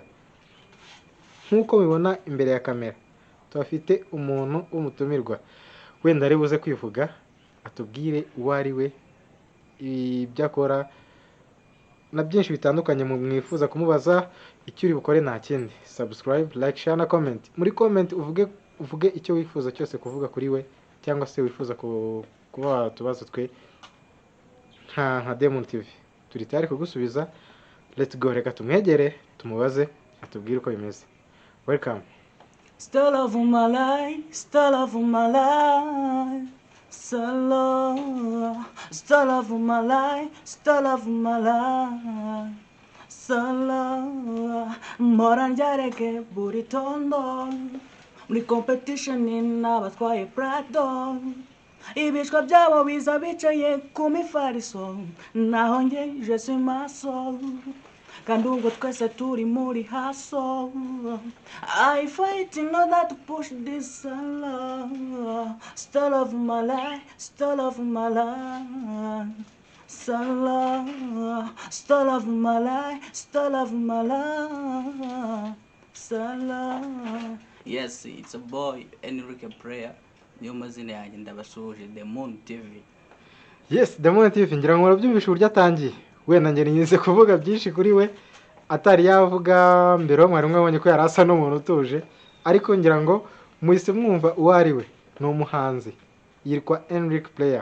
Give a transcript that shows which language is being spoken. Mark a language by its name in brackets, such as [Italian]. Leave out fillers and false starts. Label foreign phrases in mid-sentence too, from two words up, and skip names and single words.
[Kinyarwanda] nk'uko mubibona imbere ya kamera tuhafite umuntu w'umutumirwa wenda ari buze kwivuga atubwire uwo ari we ibyo akora na byinshi bitandukanye mwifuza kumubaza icyo uri bukore nta kindi [English] subscribe like share [Kinyarwanda] na comment muri comment uvuge icyo wifuza cyose kuvuga kuri we cyangwa se wifuza kuba watubaza twe nka Demon TV turi tayari kugusubiza. [English] Let's go, [Kinyarwanda] reka tumwegere tumubaze atubwire uko bimeze. [English] Welcome. Still love my life, still love my life, still love my life, still love my life, [Kinyarwanda] still mpora ngereke buri tondo muri competition n'abatwaye Prado ibishwa byabo biza bicaye ku mifariso naho nge [French] je suis [Kinyarwanda] maso kandi ubwo twese turi muri haso [English] I fight in order to push this love, still love my life, still [Kinyarwanda] love my life, still love my life, still love my life, still. [English] Yes, it's a boy [Kinyarwanda] Enrique Prayer niyo mazina yanjye ndabasuhuje Demon TV. Yes, Demon TV ngira ngo murabyumvisha uburyo atangiye wenda ngene nyize kuvuga byinshi kuri we atari yavuga mbere mwari mwabonye ko yarasa n'umuntu utuje ariko ngira ngo muhise mwumva uwo ari we ni umuhanzi yitwa Enrique Prayer.